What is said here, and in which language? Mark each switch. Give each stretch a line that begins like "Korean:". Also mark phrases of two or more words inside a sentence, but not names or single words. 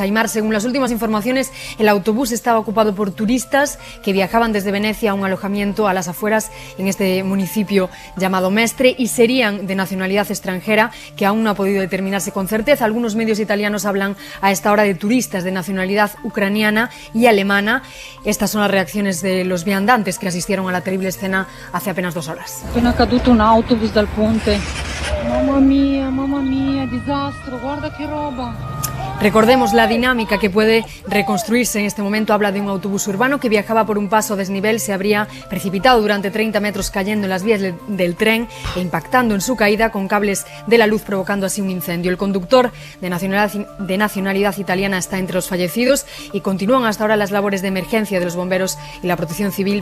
Spanish: Aimar, según las últimas informaciones, el autobús estaba ocupado por turistas que viajaban desde Venecia a un alojamiento a las afueras en este municipio llamado Mestre y serían de nacionalidad extranjera, que aún no ha podido determinarse con certeza. Algunos medios italianos hablan a esta hora de turistas de nacionalidad ucraniana y alemana. Estas son las reacciones de los viandantes que asistieron a la terrible escena hace apenas 2 horas.
Italian: Un autobus dal ponte. Mamma mia, disastro, guarda che roba.
Spanish: Recordemos la dinámica que puede reconstruirse en este momento. Habla de un autobús urbano que viajaba por un paso a desnivel, se habría precipitado durante 30 metros cayendo en las vías del tren e impactando en su caída con cables de la luz, provocando así un incendio. El conductor de nacionalidad italiana está entre los fallecidos y continúan hasta ahora las labores de emergencia de los bomberos y la protección civil.